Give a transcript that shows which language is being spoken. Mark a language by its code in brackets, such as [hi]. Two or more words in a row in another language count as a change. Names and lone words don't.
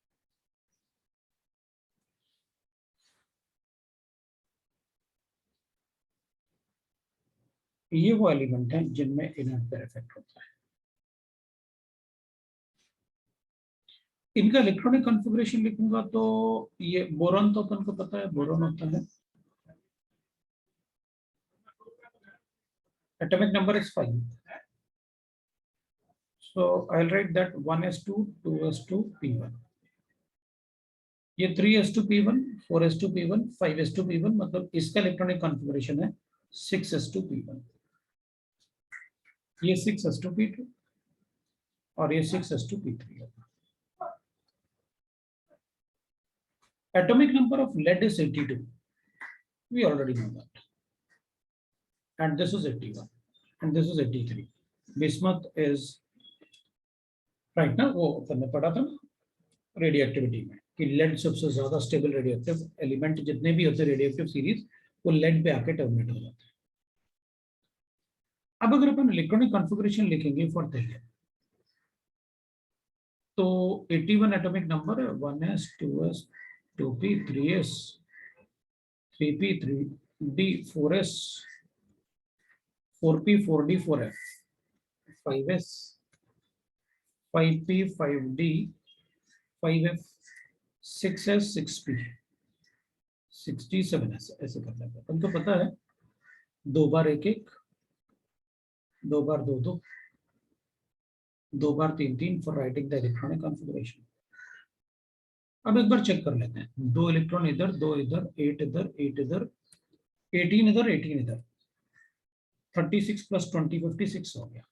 [hi] ये वो एलिमेंट है जिनमें [en] inert pair effect [hi] होता है। इनका [en] electronic configuration [hi] लिखूंगा तो ये बोरॉन तो अपन को पता है, बोरॉन होता है, [en] atomic number is 5, so I'll write that 1s2 2s2 p1, [hi] ये 3s2 p1 4s2 p1 5s2 p1, मतलब इसका [en] electronic configuration [hi] है 6s2 p1, ये 6s2 p2 और ये 6s2 p3 है। [en] Atomic number of lead is 82, we already know that, and this is 81 and this is 83. Bismuth is right now, [hi] वो अपन ने पढ़ा था ना रेडियोएक्टिविटी में कि लेड सबसे ज्यादा स्टेबल [en] radioactive element [hi] जितने भी होते हैं [en] radioactive series, [hi] वो लेड पे आके टर्मिनेट हो जाते हैं। अब अगर अपन [en] electronic configuration [hi] लिखेंगे फॉर थैलियम, तो 81 [en] atomic number [hi] है, [en] 1s 2s 2p 3s 3p 3d 4s 4p 4d 4f 5s 5p 5d 5f 6s 6p 6d 7s, [hi] ऐसे करना है। तुमको पता है 2 बार 1 1, 2 बार 2 2, 2 बार 3 3 [en] for writing the electronic configuration. [hi] अब एक बार चेक कर लेते हैं, 2 इलेक्ट्रॉन इधर, 2 इधर, 8 इधर, 8 इधर, 18 इधर, 18 इधर, 36 प्लस 20 56 हो गया।